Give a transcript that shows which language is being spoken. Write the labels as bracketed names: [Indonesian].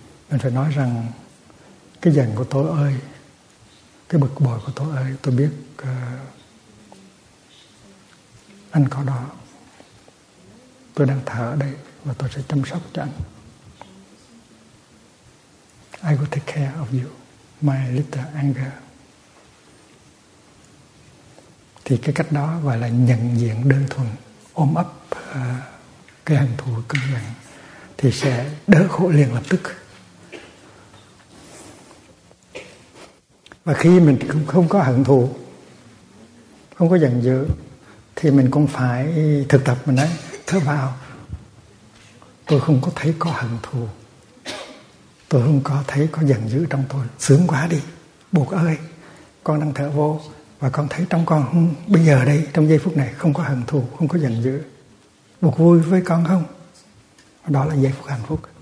[Vietnamese] Mình phải nói rằng cái giận của tôi ơi, cái bực bội của tôi ơi, tôi biết anh có đó. Tôi đang thở ở đây và tôi sẽ chăm sóc cho anh. [English] I will take care of you, my little anger. [Vietnamese] Thì cái cách đó gọi là nhận diện đơn thuần, ôm ấp cái hận thù cơn giận thì sẽ đỡ khổ liền lập tức. Và khi mình không có hận thù, không có giận dữ, thì mình cũng phải thực tập, mình nói thở vào, tôi không có thấy có hận thù, tôi không có thấy có giận dữ trong tôi, sướng quá đi Bụt ơi, con đang thở vô và con thấy trong con không, bây giờ đây trong giây phút này không có hận thù, không có giận dữ, Bụt vui với con không? Đó là giây phút hạnh phúc.